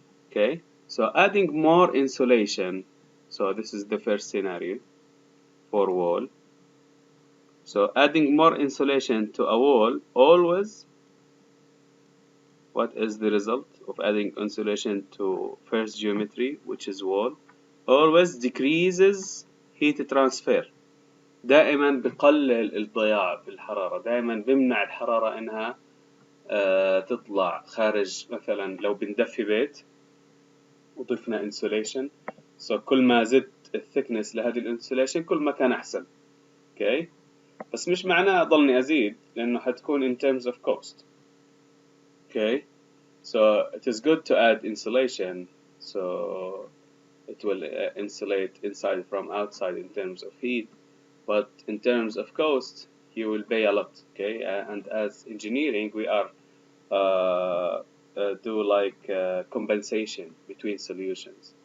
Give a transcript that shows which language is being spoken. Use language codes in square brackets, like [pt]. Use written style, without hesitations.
[en] Okay, so adding more insulation, so this is the first scenario for wall. So adding more insulation to a wall, always, what is the result of adding insulation to first geometry, which is wall? Always decreases heat transfer. [ar] دائما بقلل الضياع في الحرارة، دائما بمنع الحرارة إنها تطلع خارج. مثلا لو بندفي بيت وضفنا insulation، كل ما زدت الثيكنس لهذه الانسوليشن كل ما كان أحسن. اوكي، بس مش معناه أضلني أزيد، لأنه حتكون [en] in terms of cost. Okay, so it is good to add insulation, so it will insulate inside from outside in terms of heat, but in terms of cost you will pay a lot. Okay, and as engineering we are do like compensation between solutions.